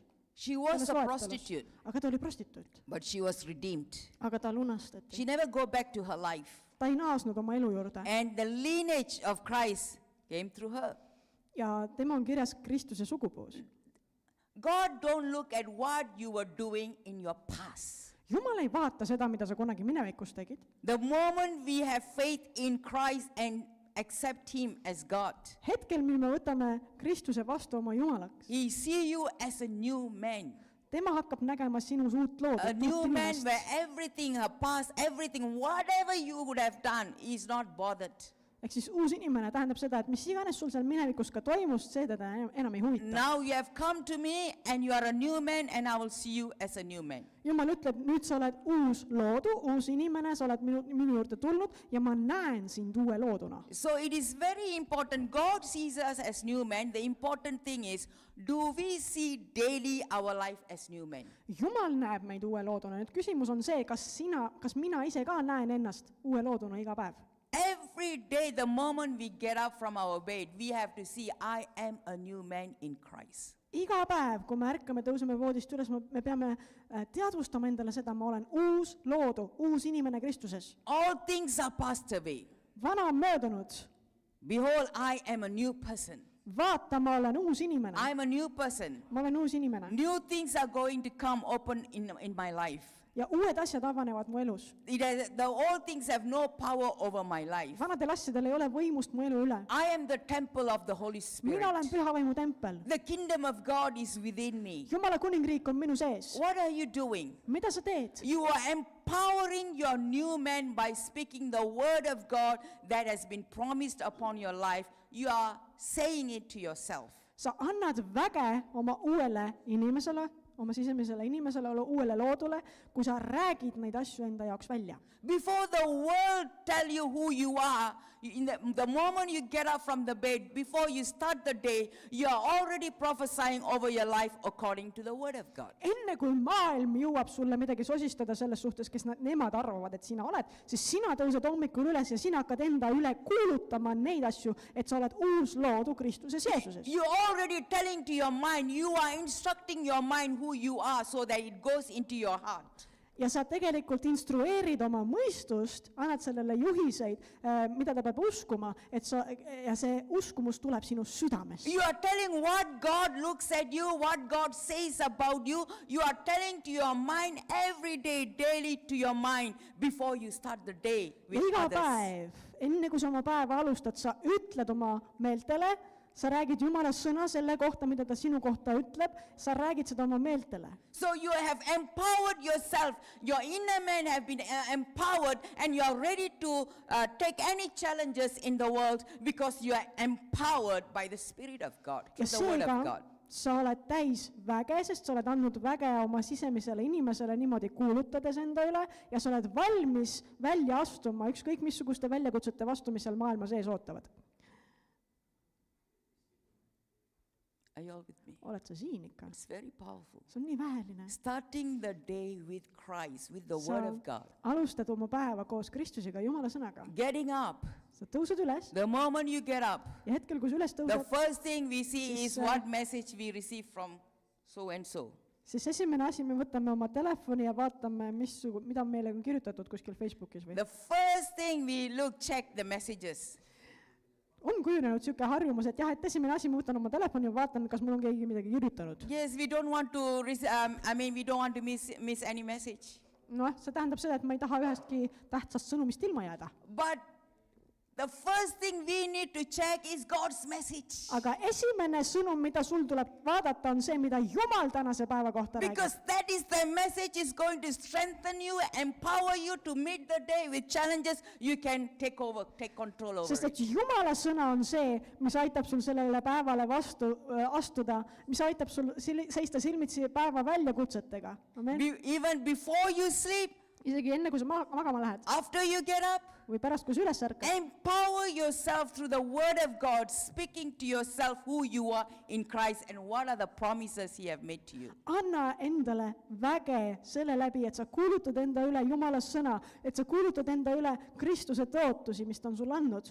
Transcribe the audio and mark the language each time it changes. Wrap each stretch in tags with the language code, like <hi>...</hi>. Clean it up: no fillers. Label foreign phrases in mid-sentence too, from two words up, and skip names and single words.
<en>She was</en> <et>Selles</et> <en>a</en> <et>loetelus.</et> <en>prostitute,</en> <et>Aga ta oli prostituut.</et> <en>but she was redeemed.</en> <et>Aga ta lunastati.</et> <en>She never go back to her life.</en> <et>Ta ei naasnud oma elu juurde.</et> <en>And the lineage of Christ came through her.</en> <et>Ja tema on kirjas Kristuse sugupuus.</et> <en>God don't look at what you were doing in your past.</en> <et>Jumal ei vaata seda, mida sa kunagi minevikus tegid.</et> <en>The moment we have faith in Christ and accept Him as God,</en> <et>Hetkel, mil me võtame Kristuse vastu oma Jumalaks,</et> <en>He see you as a new man.</en> <et>tema hakkab nägema sinus uut loodut,</et> <en>A new</en> <et>uut</et> <en>man</en> <et>inimest.</et> <en>where everything, her past, everything, whatever you would have done, is not bothered.</en> <et>Ehk siis uus inimene tähendab seda, et mis iganes sul seal minevikus ka toimus, see teda enam ei huvita.</et> <en>Now you have come to me and you are a new man and I will see you as a new man.</en> <et>Jumal ütleb, nüüd sa oled uus loodu, uus inimene, sa oled minu juurde tulnud ja ma näen sind uue looduna.</et> <en>So it is very important. God sees us as new men. The important thing is, do we see daily our life as new men?</en> <et>Jumal näeb meid uue looduna. Nüüd küsimus on see, kas mina ise ka näen ennast uue looduna iga päev?</et> <en>Every day, the moment we get up from our bed, we have to see, I am a new man in Christ.</en> <et>Iga päev, kui me ärkame, tõuseme voodist üles, me peame teadvustama endale seda, ma olen uus loodu, uus inimene Kristuses.</et> <en>All things are passed away.</en> <et>Vana on möödunud.</et> <en>Behold, I am a new person.</en> <et>Vaata, ma olen uus inimene.</et> <en>I am a new person.</en> <et>Ma olen uus inimene.</et> <en>New things are going to come open in my life.</en> <et>Ja uued asjad avanevad mu elus.</et> <en>The old things have no power over my life.</en> <et>Vanadel asjadel ei ole võimust mu elu üle.</et> <en>I am the temple of the Holy Spirit.</en> <et>Mina olen pühavaimu tempel.</et> <en>The kingdom of God is within me.</en> <et>Jumala kuningriik on minu sees.</et> <en>What are you doing?</en> <et>Mida sa teed?</et> <en>You are empowering your new man by speaking the word of God that has been promised upon your life. You are saying it to yourself.</en> <et>Sa annad väge oma uuele inimesele, oma sisemisele inimesele, uuele loodule, kui sa räägid neid asju enda jaoks välja.</et> <en>Before the world tell you who you are, the moment you get up from the bed, before you start the day, you are already prophesying over your life according to the word of God.</en> <et>Enne kui maailm jõuab sulle midagi sosistada selles suhtes, kes nemad arvavad, et sina oled, siis sina tõused hommikul üles ja sina hakkad enda üle kuulutama neid asju, et sa oled uus loodu Kristuses Jeesuses.</et> <en>You already telling to your mind, you are instructing your mind who who you are so that it goes into your heart.</en> <et>ja sa tegelikult instrueerid oma mõistust, annad sellele juhiseid, mida ta peab uskuma, ja see uskumus tuleb sinu südamest.</et> <en>You are telling what God looks at you, what God says about you. You are telling to your mind every day, daily to your mind before you start the day with</en> <et>Ja iga</et> <en>others.</en> <et>päev, enne kui sa oma päeva alustad, sa ütled oma meeltele, sa räägid Jumala sõna selle kohta, mida ta sinu kohta ütleb, sa räägid seda oma meeltele.</et> <en>So you have empowered yourself. Your inner man have been empowered, and you are ready to take any challenges in the world because you are empowered by the Spirit of God,</en> <et>Ja</et> <en>through the Word of</en> <et>seega</et> <en>God.</en> <et>sa oled täis väge, sest sa oled andnud väge oma sisemisele inimesele niimoodi kuulutades enda üle ja sa oled valmis välja astuma ükskõik missuguste väljakutsete vastu, mis seal maailma sees ootavad.</et> <en>Are you all with me?</en> <et>Oled sa siin ikka?</et> <en>It's very powerful.</en> <et>See on nii väeline.</et> <en>Starting the day with Christ, with the</en> <et>Sa</et> <en>Word of God.</en> <et>alustad oma päeva koos Kristusega, Jumala sõnaga.</et> <en>Getting up.</en> <et>Sa tõused üles</et> <en>The moment you get up,</en> <et>ja hetkel, kui sa üles</et> <en>the</en> <et>tõused,</et> <en>first thing we see</en> <et>Siis,</et> <en>is what message we receive from so and so.</en> <et>siis esimene asi, me võtame oma telefoni ja vaatame, mida on meile kirjutatud kuskil Facebookis või.</et> <en>The first thing we check the messages.</en> <et>On kujunenud niisugune harjumus, et jah, et esimene asi, ma võtan oma telefoni ja vaatan, kas mul on keegi midagi kirjutanud.</et> <en>Yes, we don't want to, we don't want to miss any message.</en> <et>Noh, see tähendab seda, et ma ei taha ühestki tähtsast sõnumist ilma jääda.</et> <en>But the first thing we need to check is God's message.</en> <et>Aga esimene sõnum, mida sul tuleb vaadata, on see, mida Jumal tänase päeva kohta räägib.</et> <en>Because that is the message is going to strengthen you, empower you to meet the day with challenges you can take control over.</en> <et>Sest</et> <en>it.</en> <et>et Jumala sõna on see, mis aitab sul sellele päevale vastu astuda, mis aitab sul seista silmitsi päeva väljakutsetega.</et> <en>Amen. Even before you sleep,</en> <et>Isegi enne, kui sa magama lähed</et> <en>after you get up,</en> <et>või pärast, kui sa üles ärkad.</et> <en>empower yourself through the Word of God, speaking to yourself who you are in Christ and what are the promises He have made to you.</en> <et>Anna endale väge selle läbi, et sa kuulutad enda üle Jumala sõna, et sa kuulutad enda üle Kristuse tõotusi, mis ta on sulle andnud.</et>